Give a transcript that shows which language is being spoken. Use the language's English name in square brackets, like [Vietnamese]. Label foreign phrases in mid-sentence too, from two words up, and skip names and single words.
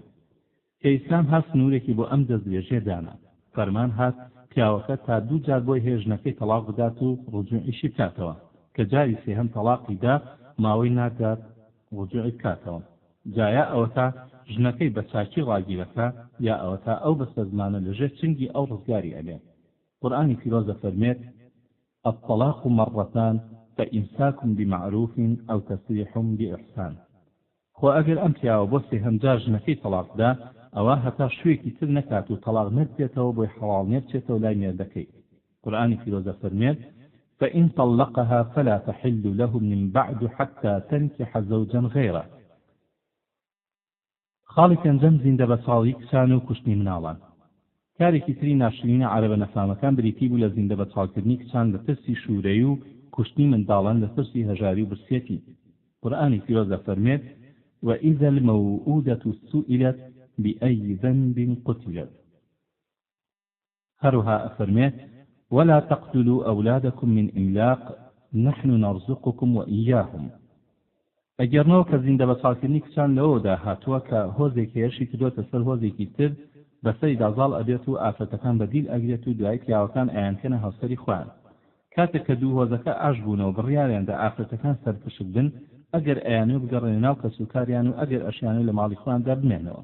[Central Kurdish] کە ئیسلام هات سنوورێکی بۆ ئەم دەستدرێژیە دانا، فەرمان هات پیاوەکە تا 2 جار بۆی هێژنەکەی تەلاق بدات و ڕجوعیشی بکاتەوە، کە جاری سێهەم تەلاقی دا ماوەی ناکات ڕجوعی بکاتەوە. جایا ئەوە تا ژنەکەی بە چاکی ڕاگیرەکە یا ئەوە تا ئەو بەستە زمانە لەژێر چنگی ئەو ڕزگاری ئەبێ. قورئانی پیرۆزە فەرمێت [Arabic] الطلاق مرتان فإمساك بمعروف أو تسريح بإحسان. [Central Kurdish] خۆ ئەگەر ئەم پیاوە بۆ سێهەم جار ژنەکەی تەلاقدا ئەوە هەتا شوێکی تر نەکات و تەلاق نەبێتەوە بۆی حەڵاڵ نێبچێتەوە لای مێردەکەی. قورئانی پیرۆزە فەرمێت [Arabic] فإن طلقها فلا تحل له من بعد حتى تنكح زوجا غيره. [Central Kurdish] خاڵی پێنجەم زیندە بەچاڵی کچان و کوشتنی مناڵان. کارێکی تری ناشرینە عەرەبە نەفامەکان بریتی بوو لە زیندە بەچاڵکردنی کچان لە ترسی شوورەیی و کوشتنی منداڵان لە ترسی هەژاری و برسێتی. قورئانی پیرۆزە فەرمێت [Arabic] وإذا الموءودة سئلت بأي ذنب قتلت. [Central Kurdish] هەروها ئەفەرمێت [Arabic] ولا تقتلوا أولادكم من إملاق نحن نرزقكم وإياهم. [Central Kurdish] ئەگەرنەوە کە زیندە بەچاڵکردنی کچان لەوەدا هاتووە کە هۆزێک هێرشی کردوتە سەر هۆزێکی تر بەسەری دازاڵ ئەبێت و ئافرەتەکان بەدیل ئەگرێت و دوای پیاوەکان ئەیانکەنە هاوسەری خۆیان. کاتێک کە دوو هۆزەکە ئاش بوونەوە بڕیاریاندا ئافرەتەکان سەرپشک بن ئەگەر ئەیانوێ بگەڕێنە ناو کەسوکاریان و ئەگەر ئەشیانوێ لە ماڵی خۆیاندا بمێنەوە.